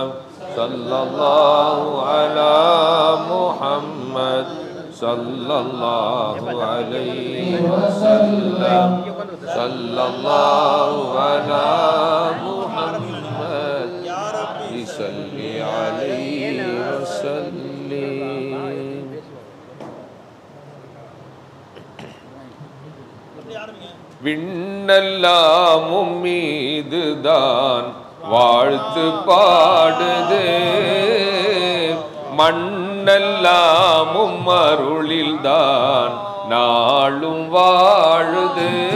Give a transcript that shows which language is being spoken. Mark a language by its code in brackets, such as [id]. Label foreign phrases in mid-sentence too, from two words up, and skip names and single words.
[ar] صلى الله على محمد صلى الله عليه وسلم. صلى الله على محمد صل عليه وسلم. [ta] விண்ணெல்லாம் மீதுதான் வாழ்த்து பாடுது, மண்ணெல்லாம் அருளில்தான் நாளும் வாழுது.